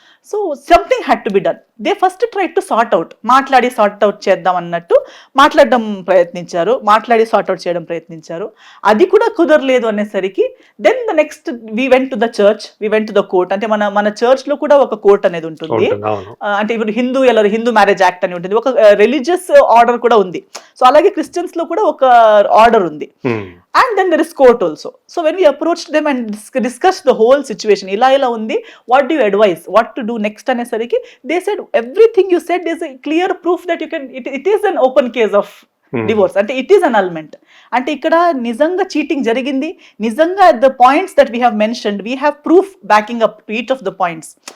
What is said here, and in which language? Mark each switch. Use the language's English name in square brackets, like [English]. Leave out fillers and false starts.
[English] So something had to be done. They first try to sort out, [Telugu] మాట్లాడి sort out చేద్దాం అన్నట్టు మాట్లాడి sort out చేయడం ప్రయత్నించారు. అది కూడా కుదరలేదు అనేసరికి [English] Then the next we went to the church, we went to the court. [Telugu] అంటే మన చర్చ్ లో కూడా ఒక కోర్ట్ అనేది ఉంటుంది. అంటే ఇప్పుడు హిందూ మ్యారేజ్ యాక్ట్ అని ఉంటుంది, ఒక రిలీజియస్ ఆర్డర్ కూడా ఉంది. సో అలాగే క్రిస్టియన్స్ లో కూడా ఒక ఆర్డర్ ఉంది. [English] And then there is court also. So when we approached them and discussed the whole situation, [Telugu] ila undi, [English] what do you advise, what to do next anesariki, they said everything you said is a clear proof that you can, it is an open case of divorce. [Telugu] అంటే [English] It is annulment. [Telugu] అంటే ఇక్కడ నిజంగా cheating జరిగింది, నిజంగా [English] The points that we have mentioned we have proof backing up to each of the points.